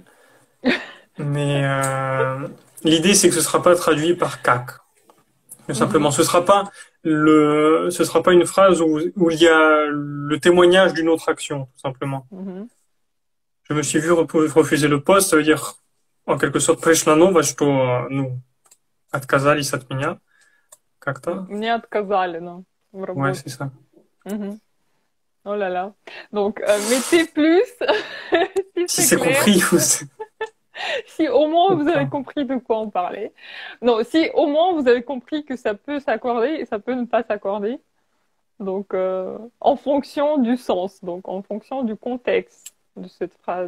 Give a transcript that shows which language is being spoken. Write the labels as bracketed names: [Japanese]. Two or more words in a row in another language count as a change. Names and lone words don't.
[French] Mais l'idée, c'est que ce sera pas traduit par kak. Tout Mhm. simplement, ce sera pas une phrase où il y a le témoignage d'une autre action, tout simplement. Mhm. Je me suis vu refuser le poste, ça veut dire, en quelque sorte, [Russian] пришло, что, ну, отказались от меня, как-то. Мне отказали, non, в [French] Ouais, [Russian] работе. [French] c'est ça. Mhm. Oh là là. Donc, mettez plus si Si c'est c'est clair. compris, Si au moins ou vous avez pas. compris de quoi on parlait. Non, si au moins vous avez compris que ça peut s'accorder et ça peut ne pas s'accorder. Donc, en fonction du sens, donc en fonction du contexte de cette phrase.